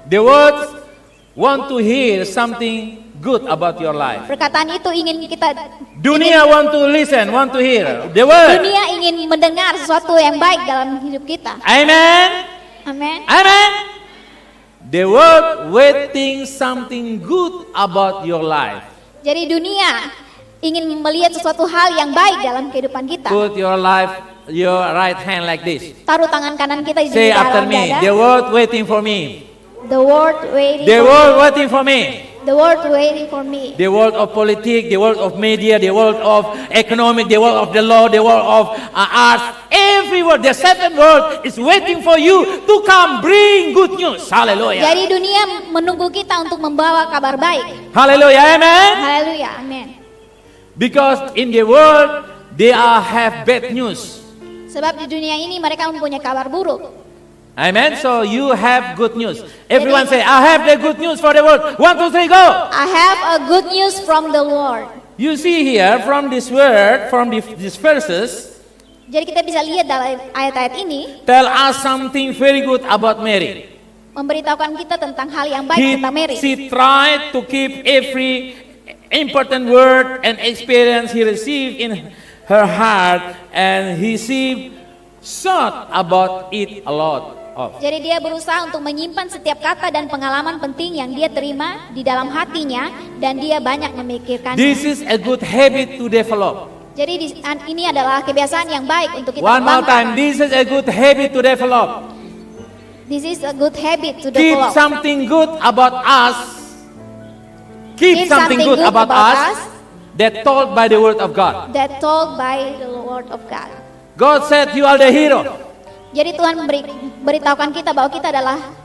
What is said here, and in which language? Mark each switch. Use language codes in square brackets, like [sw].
[en] The world want to hear something good about your life. [id] Perkataan itu ingin kita. [en] Dunia want to listen, want to hear. The word. [id] Dunia ingin mendengar sesuatu yang baik dalam hidup kita. [en] Amen. [id] Amin. [en] Amen. The world waiting something good about your life. [id] Jadi dunia ingin melihat sesuatu hal yang baik dalam kehidupan kita. [en] Put your right hand like this. [id] Taruh tangan kanan kita di [en] Say after [id] dalam [en] me. [id] dada. [en] The world waiting for me. The world waiting. The world waiting for me. The world waiting for me. The world of politics, the world of media, the world of economic, the world of the law, the world of arts, every world, the seven world is waiting for you to come bring good news. Hallelujah. [id] Jadi dunia menunggu kita untuk membawa kabar baik. [en] Hallelujah, amen. [id] Haleluya, amin. [en] Because in the world they have bad news. [id] Sebab di dunia ini mereka mempunyai kabar buruk. [en] Amen. So you have good news. Everyone say, I have the good news for the world. 1, 2, 3, go. I have a good news from the Lord. You see here from this word, from these verses, [id] Jadi kita bisa lihat dalam ayat-ayat ini [en] tell us something very good about Mary. [id] memberitahukan kita tentang hal yang baik tentang Mary. [en] She tried to keep every important word and experience he received in her heart, and she thought about it a lot. [id] Jadi dia berusaha untuk menyimpan setiap kata dan pengalaman penting yang dia terima di dalam hatinya, dan dia banyak memikirkannya. [en] This is a good habit to develop. [id] Jadi ini adalah kebiasaan yang baik untuk kita [en] One more time, [id] kembangkan. [en] this is a good habit to develop. This is a good habit to Keep develop. something good about us. Keep something good about us that told by the word of God. That told by the word of God. God said you are the hero. [id] Jadi Tuhan beritahukan kita bahwa kita adalah